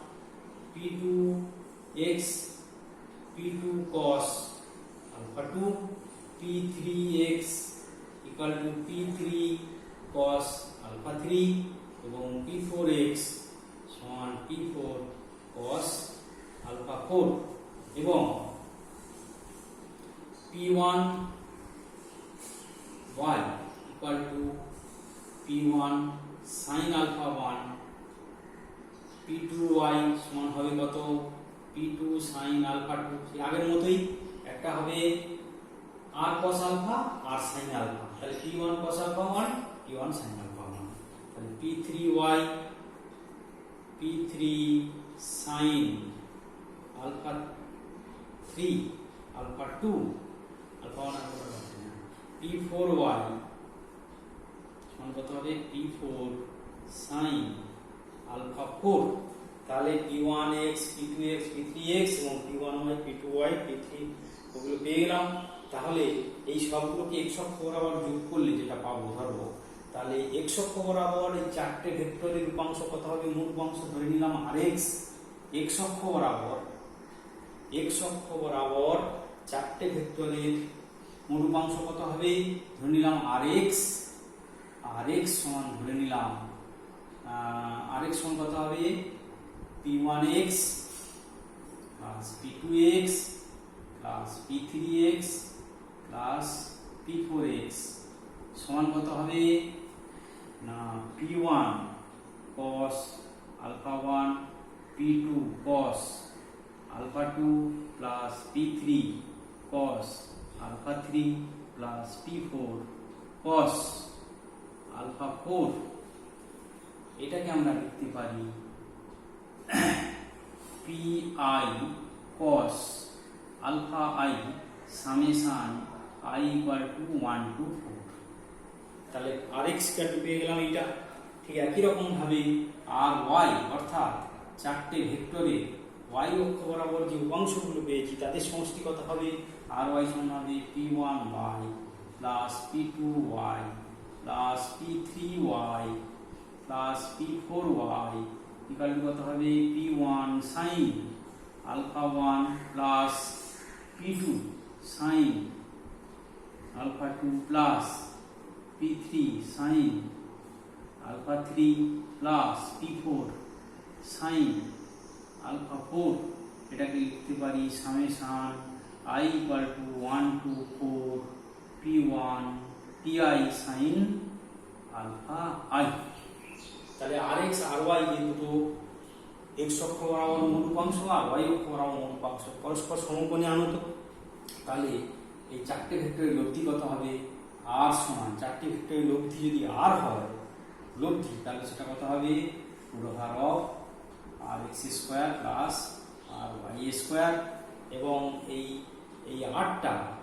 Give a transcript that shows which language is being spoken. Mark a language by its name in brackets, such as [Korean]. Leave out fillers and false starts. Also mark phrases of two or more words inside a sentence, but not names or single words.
[English] P2x P2 cos alpha 2, P3x equal to P3 cos alpha 3 এবং P4x সমান P4 cos alpha 4 এবং P1y equal to P1 sin alpha 1, [Bangla] P2y সমান হবে কত, [English] P2 sin alpha 2, [Bangla] আগের মতোই একটা হবে [English] r cos alpha [Bangla] আর [English] sin alpha, [Bangla] তাহলে [English] P1 cos alpha 1 P1 sin alpha 1, [Bangla] তাহলে P3y P3 sin alpha 3 alpha 2 alpha 1 alpha 2, P4y সমান কত হবে, P4 sin alpha 4, তাহলে P1x P2x P3x এবং P1y P2y P3 ওগুলো পেয়ে গেলাম। তাহলে এই সবগুলোকে [English] x অক্ষ [Bangla] বরাবর যোগ করলে যেটা পাবো, ধরবো তাহলে x অক্ষ বরাবর এই চারটে ভেক্টরের উপাংশ কত হবে, মূল উপাংশ ধরে নিলাম rx, x অক্ষ বরাবর চারটে ভেক্টরের মূল উপাংশ কত হবে, ধরে নিলাম rx সমান ধরে নিলাম rx সমান কত হবে, [English] P1x plus P2x plus P3x plus P4x [Bangla] সমান কত হবে না [English] P1 cos alpha 1 P2 cos alpha 2 plus P3 cos alpha 3 plus P4 cos alpha 4, [Bangla] এটাকে আমরা লিখতে পারি [English] Pi cos alpha I summation I equal to 1 to 4, [Bangla] তাহলে rx কেটে পেয়ে গেলাম এটা। ঠিক একই রকম ভাবে ry অর্থাৎ চারটে ভেক্টরে y অক্ষ বরাবর যে উপাংশগুলো পেয়েছি তাদের সমষ্টি কত হবে, ry সমান হবে [English] P1y plus P2y plus P3y plus P4y equal to [Bangla] কত হবে, [English] P1 sin alpha 1 plus P2 sin alpha 2 plus P3 sin alpha 3 plus P4 sin alpha 4, [Bangla] এটাকে লিখতে পারি [English] summation I equal to 1 to 4 P1 Pi sin alpha I। [Bangla] তাহলে rx ry যে দুটো x অক্ষ বরাবর মূল উপাংশ আর y অক্ষ বরাবর মূল উপাংশ পরস্পর সমকোণে আনত, তাহলে এই চারটে ভেক্টরের লব্ধি কত হবে, r সমান চারটে ভেক্টরের লব্ধি যদি r হয় লব্ধি, তাহলে সেটা কত হবে, পুরোহার [English] of rx square plus ry square, [Bangla] এবং এই আটটা